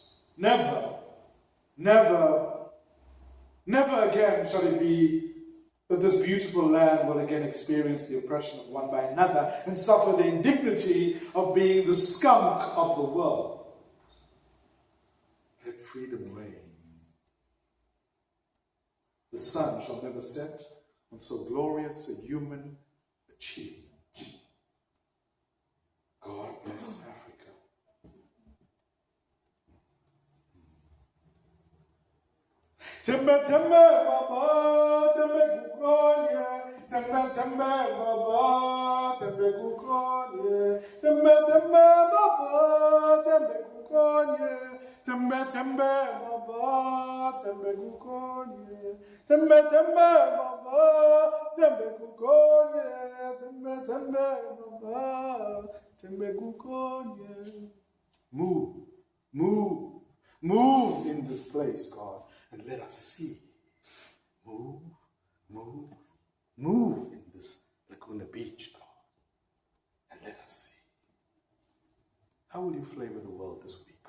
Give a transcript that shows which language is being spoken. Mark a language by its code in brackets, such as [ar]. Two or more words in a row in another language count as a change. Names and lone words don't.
[en] Never, never, never again shall it be that this beautiful land will again experience the oppression of one by another and suffer the indignity of being the skunk of the world. Let freedom reign. The sun shall never set on so glorious a human achievement. God bless Africa. Tembe tembe baba, tembe kukonye. Tembe tembe baba, tembe kukonye. Tembe tembe baba, tembe kukonye. Tembe tembe baba, tembe kukonye. Tembe tembe baba, tembe kukonye. Tembe tembe baba, tembe kukonye. Move, move, move in this place, God. And let us see. Move, move, move in this Laguna Beach, God. And let us see. How will you flavor the world this week?